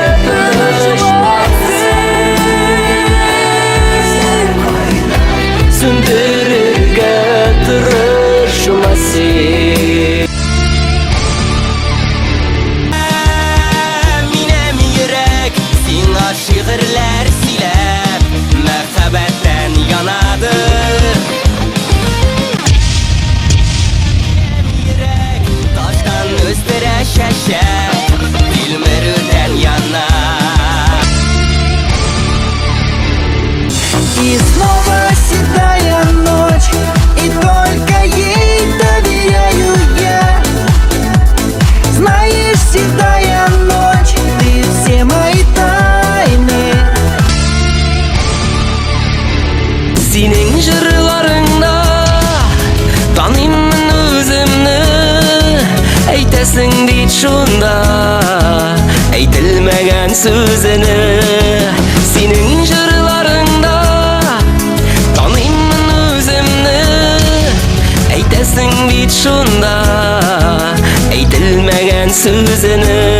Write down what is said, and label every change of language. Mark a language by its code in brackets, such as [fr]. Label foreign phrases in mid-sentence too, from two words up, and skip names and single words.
[tt] Сүндерергә тырышма син Минем йөрәк сиңа шигырьләр сөйләп Мәхәббәттән янады Минем йөрәк таштан өстерә чәчәк Тилмерүдән яна [ru] И снова седая ночь И только ей доверяю я Знаешь, седая ночь Ты все мои тайны [tt] Синең җырларыңда таныймын үземне Әйтәсең бит шунда әйтелмәгән сүзене Синең җырларыңда таныймын үземне Әйтәсең бит шунда әйтелмәгән сүзене